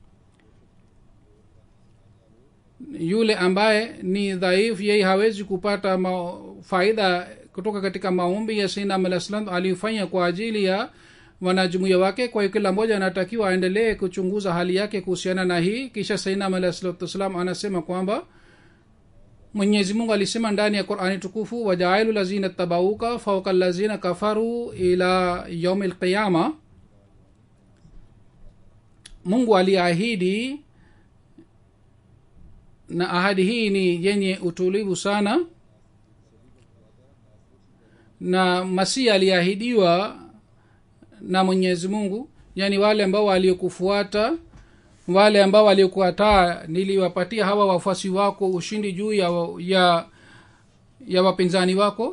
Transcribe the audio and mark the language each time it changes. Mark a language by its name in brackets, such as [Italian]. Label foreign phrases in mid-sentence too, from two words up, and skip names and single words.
[Swahili] Yule ambaye ni dhaifu yeye hawezi kupata faida kutoka katika maombi ya Sayyidina Ahmad al-Islam alifanya kwa ajili ya wanajumuiya wake. Kwa hiyo kila mmoja anatakiwa aendelee kuchunguza hali yake kuhusiana na hii. Kisha Sayyidina Ahmad al-Islam anasema kwamba Mwenyezi Mungu alisema ndani ya Qur'ani tukufu, [Arabic] وجاعل الذين اتبعوك فوق الذين كفروا إلى يوم القيامة. [Swahili] Mungu aliahidi, na ahadi hii ni yenye utulivu sana, na Masihi aliahidiwa na Mwenyezi Mungu, yani wale ambao waliokufuata, wale ambao waliokuataa niliwapatia hawa wafuasi wako ushindi juu ya wapinzani wako.